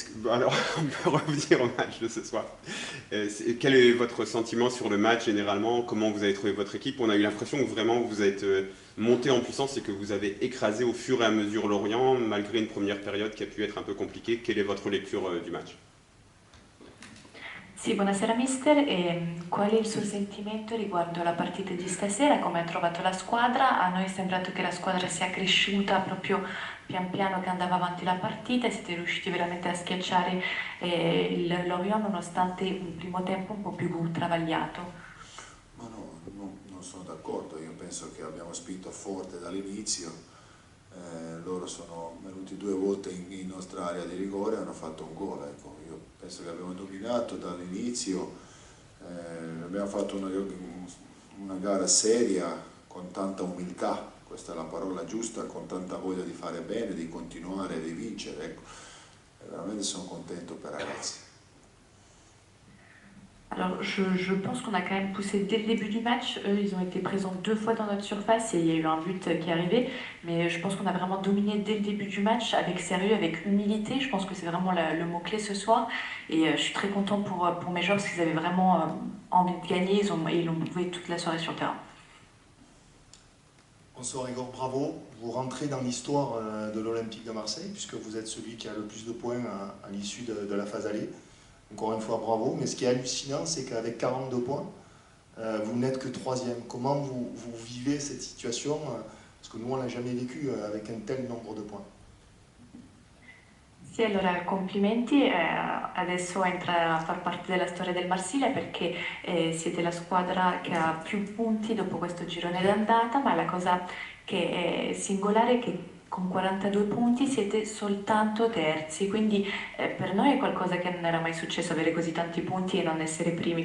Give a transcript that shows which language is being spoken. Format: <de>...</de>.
<fr>Alors, on peut revenir au match de ce soir. Quel est votre sentiment sur le match généralement? Comment vous avez trouvé votre équipe? On a eu l'impression que vraiment vous êtes monté en puissance et que vous avez écrasé au fur et à mesure Lorient, malgré une première période qui a pu être un peu compliquée. Quelle est votre lecture du match?</fr> <it>Sì, buonasera mister. Qual è il suo sentimento riguardo la partita di stasera? Come ha trovato la squadra? A noi è sembrato che la squadra sia cresciuta proprio pian piano che andava avanti la partita e siete riusciti veramente a schiacciare il Lorient nonostante un primo tempo un po' più travagliato. Ma no, non sono d'accordo, io penso che abbiamo spinto forte dall'inizio, loro sono venuti 2 volte in nostra area di rigore e hanno fatto un gol, ecco. Io penso che abbiamo dominato dall'inizio, abbiamo fatto una gara seria con tanta umiltà, questa è la parola giusta, con tanta voglia di fare bene, di continuare e di vincere, ecco. E veramente sono contento per i ragazzi.</it> <fr>Alors, je pense qu'on a quand même poussé dès le début du match. Eux, ils ont été présents 2 fois dans notre surface et il y a eu un but qui est arrivé. Mais je pense qu'on a vraiment dominé dès le début du match, avec sérieux, avec humilité. Je pense que c'est vraiment le mot-clé ce soir. Et je suis très content pour mes joueurs parce qu'ils avaient vraiment envie de gagner. Ils l'ont prouvé toute la soirée sur le terrain. Bonsoir Igor, bravo. Vous rentrez dans l'histoire de l'Olympique de Marseille, puisque vous êtes celui qui a le plus de points à l'issue de la phase aller. Encore une fois, bravo. Mais ce qui est hallucinant, c'est qu'avec 42 points, vous n'êtes que 3e. Comment vous vivez cette situation? Parce que nous, on ne l'a jamais vécu avec un tel nombre de points.</fr> <it>Sì, allora complimenti, adesso entra a far parte della storia del Marsiglia perché siete la squadra che ha più punti dopo questo girone d'andata, ma la cosa che è singolare è che con 42 punti siete soltanto terzi, quindi per noi è qualcosa che non era mai successo avere così tanti punti e non essere primi.</it>